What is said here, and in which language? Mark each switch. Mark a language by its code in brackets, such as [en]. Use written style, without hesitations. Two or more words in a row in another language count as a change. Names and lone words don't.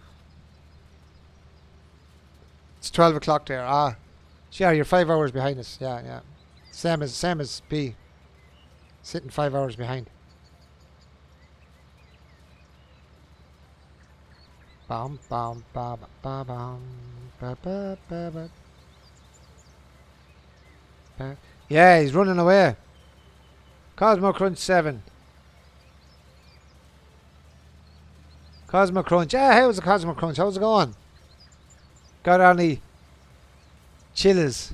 [en] It's 12 o'clock there. Ah. So yeah, you're 5 hours behind us. Yeah, yeah. Same as B. Sitting 5 hours behind. Bum bum ba ba ba bum ba ba ba ba. Yeah, he's running away. Cosmo Crunch 7. Cosmo Crunch. Yeah, how's the Cosmo Crunch? How's it going? Got any chillers?